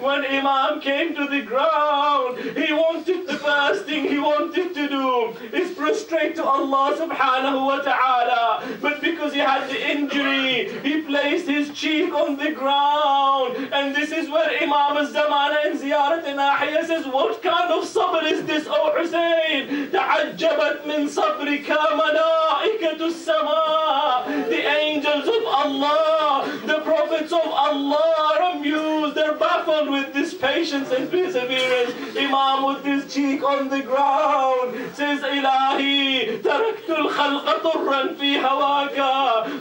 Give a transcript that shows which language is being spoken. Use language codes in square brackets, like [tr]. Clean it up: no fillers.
[en] When Imam came to the ground, the first thing he wanted to do is prostrate to Allah subhanahu wa ta'ala. But because he had the injury, he placed his cheek on the ground. And this is where Imam al-Zamana in Ziyarat Nahiya says, what kind of sabr is this, O Hussein? [ar] تعجبت من صبرك ملائكة السماء. [en] The angels of Allah, the prophets of Allah are amused, they're baffled with this patience and perseverance. Imam with his cheek on the ground says, [ar] Ilahi, taraktu al-khalqa turran fi hawaka.